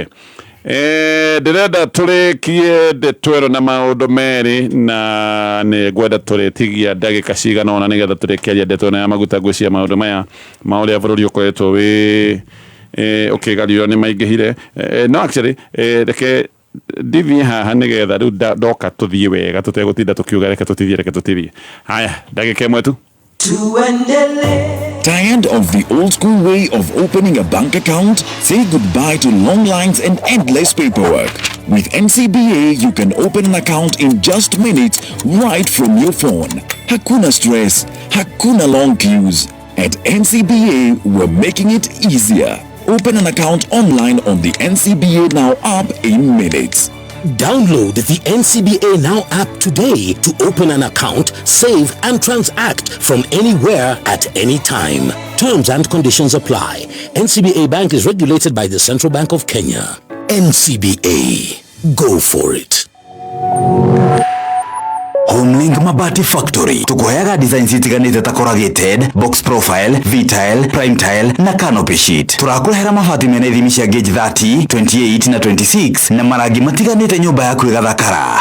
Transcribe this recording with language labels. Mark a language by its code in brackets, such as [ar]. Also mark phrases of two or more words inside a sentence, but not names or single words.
[ki] Ndĩrenda tũrĩkie ndeto ĩno na maũndũ merĩ na nĩ ngwenda tũrĩtigia ndagĩka cigana ũna nĩgetha tũrĩkĩaria ndeto ĩno ya maguta ngwĩciria maũndũ maya ma ũrĩa bũrũri ũkoretwo wĩ ũkĩgario nĩ maingĩhire. No actually reke ndithiĩ haha nĩgetha rĩu ndoka tũthiĩ wega tũtegũtinda tũkiuga reke tũtithie. Haya, ndagĩka ĩmwe tu. [en] Tired of the old school way of opening a bank account? Say goodbye to long lines and endless paperwork. With NCBA, you can open an account in just minutes right from your phone. [sw] Hakuna stress, hakuna [en] long queues. At NCBA, we're making it easier. Open an account online on the NCBA Now app in minutes. Download the NCBA Now app today to open an account, save and transact from anywhere at any time. Terms and conditions apply. NCBA Bank is regulated by the Central Bank of Kenya. NCBA. Go for it. [ki] Homelink Mabati Factory tukuheaga designs itiganite ta [en] corrugated, box profile, V-tile, prime tile [ki] na [en] canopy sheet. [ki] Turakurehera mabati mena ithimi cia gauge 30, 28 na 26 na marangi matiganite nyumba yaku igathakara.